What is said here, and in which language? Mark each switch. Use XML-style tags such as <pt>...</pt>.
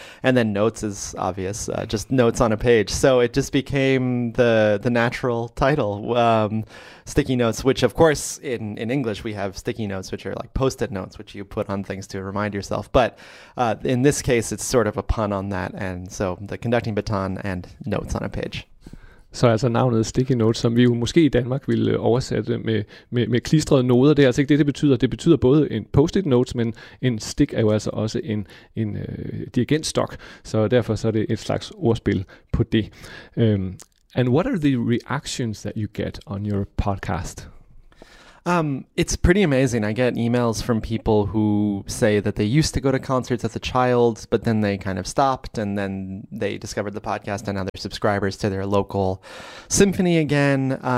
<en>And then notes is obvious, just notes on a page. So it just became the natural title, Sticky Notes, which of course in English we have sticky notes, which are like post-it notes, which you put on things to remind yourself. But in this case, it's sort of a pun on that. And so the conducting baton and notes on a page.</en> <da>Så altså navnet Sticky Notes, som vi jo måske i Danmark ville oversætte med klistrede noder. Det er altså ikke det, det betyder. Det betyder både en post-it notes, men en stick er jo altså også en dirigentstok. Så derfor så er det et slags ordspil på det.</da> <en>And what are the reactions that you get on your podcast? It's pretty amazing. I get emails from people who say that they used to go to concerts as a child, but then they kind of stopped, and then they discovered the podcast, and now they're subscribers to their local symphony again.</en>